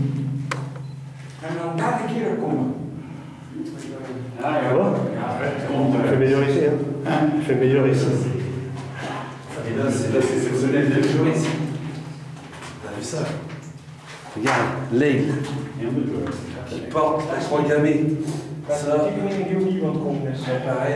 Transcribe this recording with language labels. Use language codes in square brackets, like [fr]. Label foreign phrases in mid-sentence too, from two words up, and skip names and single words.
[nl] En dan daar een keer komen. Ah ja, [fr] Il fait meilleur ici. Hein. Il fait meilleur ici. Et là, c'est exceptionnel de jouer ici. T'as vu ça? Regarde, l'aigle qui porte la croix gammée. Ça, c'est pareil.